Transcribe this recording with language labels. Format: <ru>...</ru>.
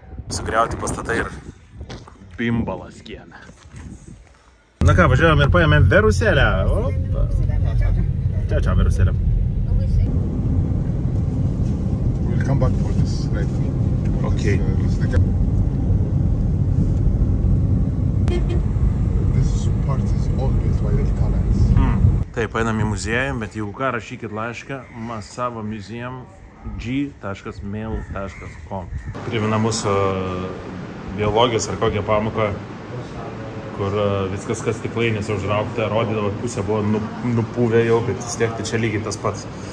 <lt>Sugriauti pastatai ir bimbalas kieme. Na ką, važiavom ir paėmėm virusėlę. Opa. Čia virusėlė.</lt> <en>We'll come back for this later. Okay. This part is all built by the Italians.</en> <lt>Taip, einam į muziejų, bet jeigu ką, rašykit laišką masavomuseum.g.mail.com. Primena mūsų biologijos ar kokią pamoką, kur viskas, kas stiklainėse užraukta, rodydavo, pusė buvo nupuvę jau, bet vis tiek tai čia lygiai tas pats.</lt>